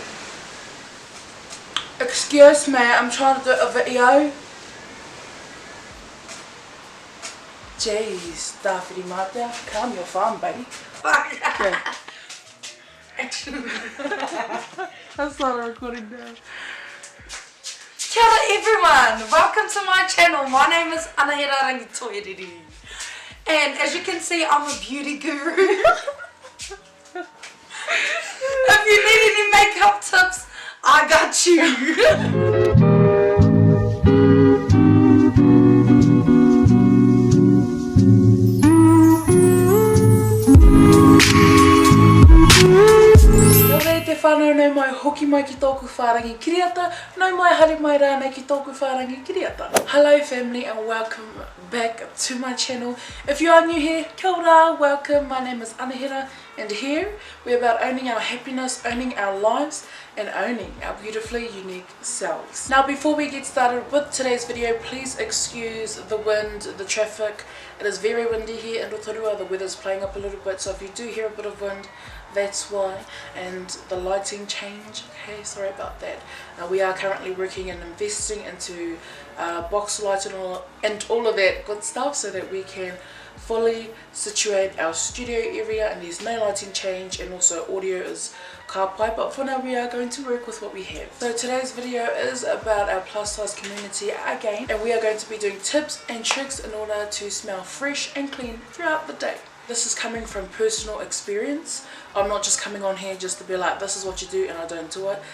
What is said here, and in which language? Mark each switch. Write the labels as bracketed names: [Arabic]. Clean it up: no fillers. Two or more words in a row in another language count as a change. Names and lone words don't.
[English] Excuse me, I'm trying to do a video. Jeez, Dawhiri Mata, calm your farm, baby. Okay. That's not a recording now. [Māori] Kia ora [English] everyone, welcome to my channel. My name is Anahira Rangitoiriri. And as you can see, I'm a beauty guru. If you need any makeup tips, I got you. [Māori] Te whanau nau mai hoki mai ki tōku whārangi kiriata, nau mai haere mai rānei ki tōku whārangi kiriata. [English] Hello family and welcome back to my channel. If you are new here, [Māori] kia ora, [English] welcome. My name is Anahira and here we're about owning our happiness, owning our lives and owning our beautifully unique selves. Now before we get started with today's video, please excuse the wind, the traffic. It is very windy here in Rotorua. The weather's playing up a little bit, so if you do hear a bit of wind, that's why. And the lighting change, okay, sorry about that. We are currently working and investing into box lights and all of that good stuff so that we can fully situate our studio area, and there's no lighting change, and also audio is [Māori] ka pai, [English] but for now we are going to work with what we have. So today's video is about our plus size community again, and we are going to be doing tips and tricks in order to smell fresh and clean throughout the day. This is coming from personal experience. I'm not just coming on here just to be like, this is what you do and I don't do it.